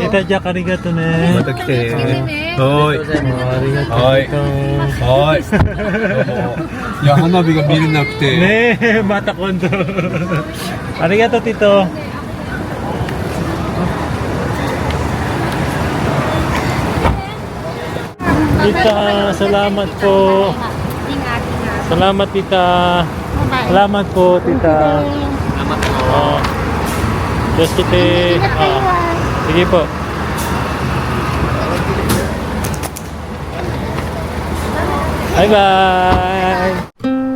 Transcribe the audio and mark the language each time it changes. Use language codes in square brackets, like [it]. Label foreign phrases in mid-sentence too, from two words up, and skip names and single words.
[ja] テタちゃんありがとうね。また来てね。はありがとう。はい。どうも。いや、花火が見れなくて。ねえ、また今度。ありがとう、ティト。 [tl] Tita, salamat po. Salamat, tita. Salamat po, tita. Salamat po. Diyos kita. Sige po. Bye-bye.